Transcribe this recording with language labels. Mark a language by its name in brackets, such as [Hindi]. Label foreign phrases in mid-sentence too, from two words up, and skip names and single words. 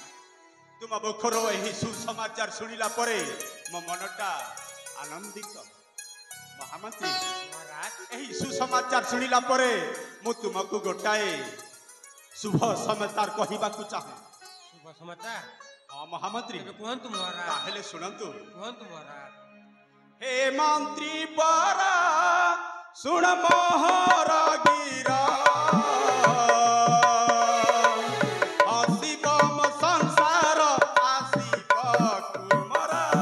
[Odia] ତୁମ ମୁଖରୁ ଏହି ସୁସମାଚାର ଶୁଣିଲା ପରେ ମୋ ମନଟା ଆନନ୍ଦିତ। ମହାମନ୍ତ୍ରୀ ମହାରାଜ। ଏହି ସୁସମାଚାର ଶୁଣିଲା ପରେ ମୁଁ ତୁମକୁ ଗୋଟାଏ ଶୁଭ ସମାଚାର କହିବାକୁ ଚାହେଁ। ଶୁଭ ସମାଚାର? ହଁ ମହାମନ୍ତ୍ରୀ। ଏବେ କୁହନ୍ତୁ ମହାରାଜ। ତାହେଲେ ଶୁଣନ୍ତୁ। କୁହନ୍ତୁ ମହାରାଜ। [Awadhi] हे मंत्री परा सुन मोहर गिरा हसिब म संसार आसिब कुमरा।